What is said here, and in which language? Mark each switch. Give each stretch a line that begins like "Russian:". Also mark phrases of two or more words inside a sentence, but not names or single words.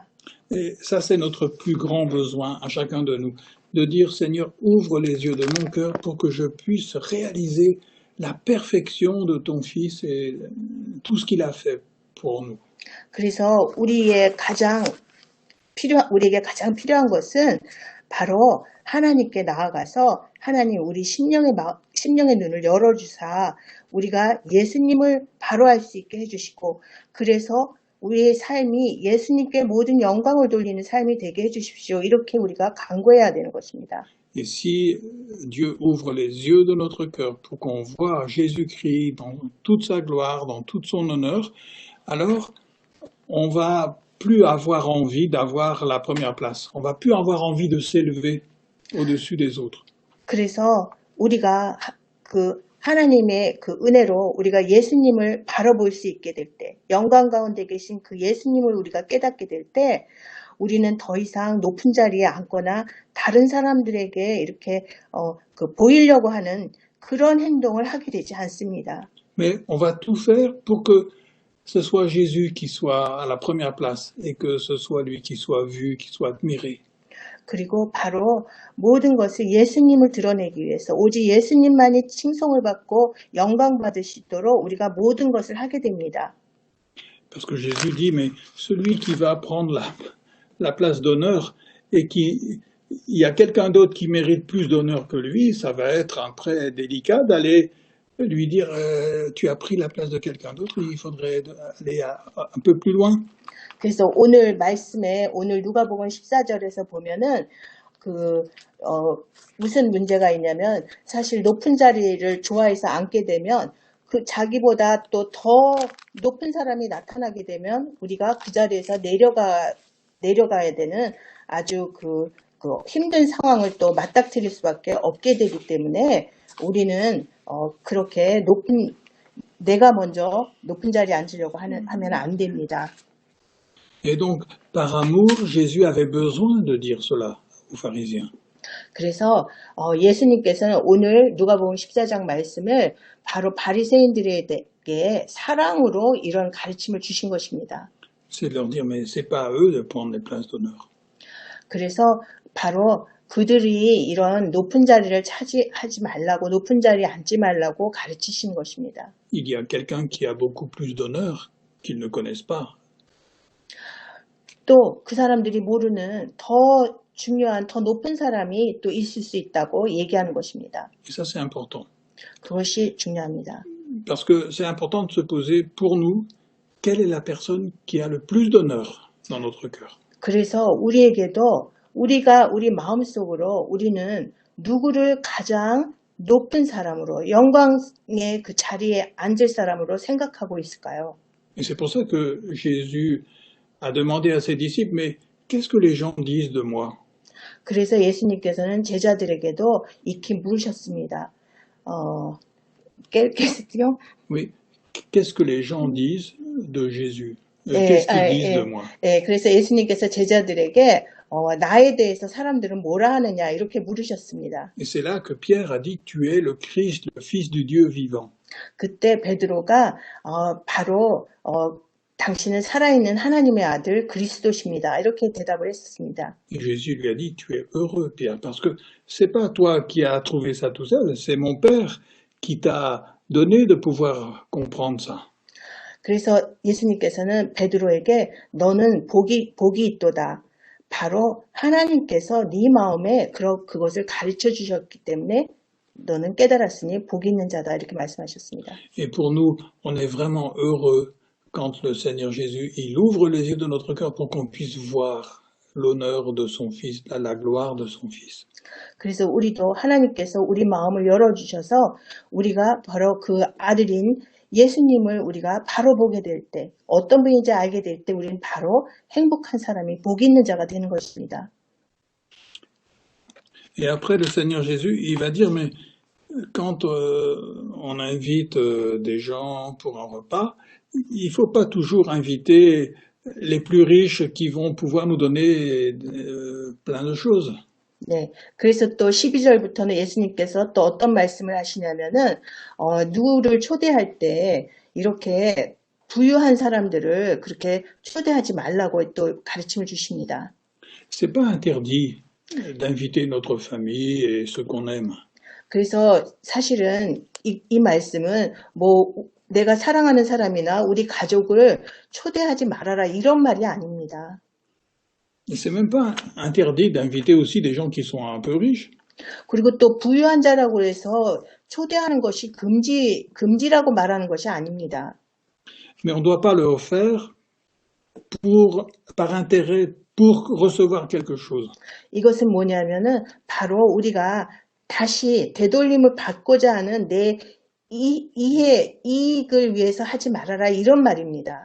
French: Et ça, c'est notre plus grand besoin à chacun de nous, de dire, Seigneur, ouvre les yeux de mon cœur pour que je puisse réaliser la perfection de ton Fils et tout ce qu'il a fait pour nous.
Korean: 그래서 우리에게 가장 필요한 것은 바로 하나님께 나아가서 하나님 우리 심령의 눈을 열어주사 우리가 예수님을 바로 알 수 있게 해주시고 그래서 우리의 삶이 예수님께 모든 영광을 돌리는 삶이 되게 해주십시오. 이렇게 우리가 간구해야 되는 것입니다.
French: Et si Dieu ouvre les yeux de notre cœur pour qu'on voit Jésus-Christ dans toute sa gloire, dans tout son honneur, alors on va plus avoir envie d'avoir la première place. On va plus avoir envie de s'élever au-dessus des autres.
Korean: 그래서 우리가 하나님의 그 은혜로 우리가 예수님을 바라볼 수 있게 될 때, 영광 가운데 계신 그 예수님을 우리가 깨닫게 될 때, 우리는 더 이상 높은 자리에 앉거나 다른 사람들에게 이렇게 보이려고 하는 그런 행동을 하게 되지 않습니다.
French: Mais on va tout faire pour que ce soit Jésus qui soit à la première place et que ce soit lui qui soit vu, qui soit admiré.
Korean: 그리고 바로 모든 것을 예수님을 드러내기 위해서 오직 예수님만이 칭송을 받고 영광 받을 수 있도록 우리가 모든 것을 하게 됩니다.
French: Parce que Jésus dit, mais celui qui va prendre la place d'honneur et qui il y a quelqu'un d'autre qui mérite plus d'honneur que lui, ça va être après délicat d'aller lui dire tu as pris la place de quelqu'un d'autre, il faudrait aller un peu plus loin.
Korean: 그래서 오늘 말씀에 오늘 누가복음 14절에서 보면은 무슨 문제가 있냐면 사실 높은 자리를 좋아해서 앉게 되면 그 자기보다 또 더 높은 사람이 나타나게 되면 우리가 그 자리에서 내려가야 되는 아주 그 힘든 상황을 또 맞닥뜨릴 수밖에 없게 되기 때문에 우리는 그렇게 내가 먼저 높은 자리에 앉으려고 하면 안 됩니다.
French: Et donc, par amour, Jésus avait besoin de dire cela aux pharisiens.
Korean: 그래서 예수님께서는 오늘 누가복음 14장 말씀을 바로 바리새인들에게 사랑으로 이런 가르침을 주신 것입니다.
French: C'est de leur dire, mais c'est pas à eux de prendre les places d'honneur.
Korean: 그래서 바로 그들이 이런 높은 자리를 차지하지 말라고, 높은 자리에 앉지 말라고 가르치신 것입니다.
French: Il y a quelqu'un qui a beaucoup plus d'honneur qu'ils ne connaissent pas.
Korean: 또 그 사람들이 모르는 더 중요한, 더 높은 사람이 또 있을 수 있다고 얘기하는 것입니다.
French: Et ça, c'est important.
Korean: 그것이 중요합니다.
French: Parce que c'est important de se poser pour nous, quelle est la personne qui a le plus d'honneur dans notre cœur.
Korean: 그래서 우리에게도 우리 마음속으로 우리는 누구를 가장 높은 사람으로, 영광의 그 자리에 앉을 사람으로 생각하고 있을까요?
French: Et c'est pour ça que Jésus a demandé à ses disciples, mais qu'est-ce que les gens disent de moi?
Korean: 그래서 예수님께서는 제자들에게도 익히 물으셨습니다.
French: question? Oui, qu'est-ce que les gens disent de Jésus? Qu'est-ce qu'ils disent de moi?
Korean: 그래서 예수님께서 제자들에게 나에 대해서 사람들은 뭐라 하느냐 이렇게 물으셨습니다.
French: Et c'est là que Pierre a dit, tu es le Christ, le Fils du Dieu vivant.
Korean: 그때 베드로가 바로 당신은 살아있는 하나님의 아들 그리스도십니다. 이렇게 대답을 했습니다.
French: Et Jésus lui a dit, tu es heureux, Pierre, parce que c'est pas toi qui as trouvé ça tout seul, c'est mon Père qui t'a donné de pouvoir comprendre ça.
Korean: 그래서 예수님께서는 베드로에게 너는 복이 있도다. 바로 하나님께서 네 마음에 그것을 가르쳐 주셨기 때문에 너는 깨달았으니 복이 있는 자다. 이렇게 말씀하셨습니다.
French: Et pour nous, on est vraiment heureux quand le Seigneur Jésus, il ouvre les yeux de notre cœur pour qu'on puisse voir l'honneur de son Fils, la gloire de son Fils.
Korean: 그래서 우리도 하나님께서 우리 마음을 열어주셔서 우리가 바로 그 아들인 예수님을 우리가 바로 보게 될 때, 어떤 분인지 알게 될 때 우리는 바로 행복한 사람이 복 있는 자가 되는 것입니다.
French: Et après, le Seigneur Jésus, il va dire, mais quand on invite des gens pour un repas, il ne faut pas toujours inviter les plus riches qui vont pouvoir nous donner plein de choses.
Korean: 네, 그래서 또 12절부터는 예수님께서 또 어떤 말씀을 하시냐면은 누구를 초대할 때 이렇게 부유한 사람들을 그렇게 초대하지 말라고 또 가르침을 주십니다.
French: C'est pas interdit d'inviter notre famille et ceux qu'on aime.
Korean: 그래서 사실은 이 말씀은 뭐 내가 사랑하는 사람이나 우리 가족을 초대하지 말아라 이런 말이 아닙니다.
French: C'est même pas interdit d'inviter aussi des gens qui sont un peu riches.
Korean: 그리고 또 부유한 자라고 해서 초대하는 것이 금지라고 말하는 것이 아닙니다.
French: Mais on ne doit pas leur faire par intérêt, pour recevoir quelque chose.
Korean: 이것은 뭐냐면은 바로 우리가 다시 되돌림을 받고자 하는 내 이익을 위해서 하지 말아라 이런 말입니다.